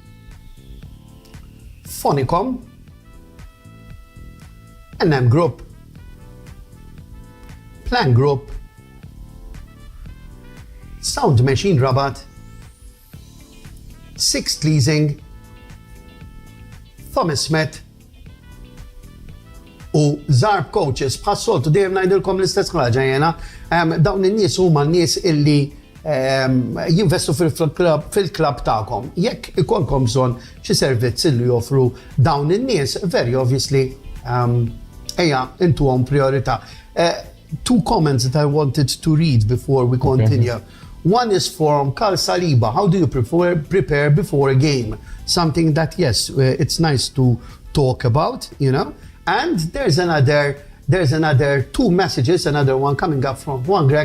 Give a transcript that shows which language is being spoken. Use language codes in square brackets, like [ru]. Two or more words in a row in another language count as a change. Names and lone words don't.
[mt] Phonicom, NM Group, Plan Group, Sound Machine Rabat, Sixth Leasing, Thomas Smith u Zarb Coaches. Bħassoltu dejjem ngħidilkom l-istess ħaġa jena, dawn in-nies huma n-nies illi jinvestu fil-klab ta'kom. Jekk ikolkom bżonn xi servizz li joffru dawn in-nies, [en] very obviously, [mt] intuhom priorità. [en] Two comments that I wanted to read before we continue. Okay. One is from Kal Saliba. How do you prepare before a game? Something that, yes, it's nice to talk about, you know. And there's another two messages, another one coming up from Juan Greg.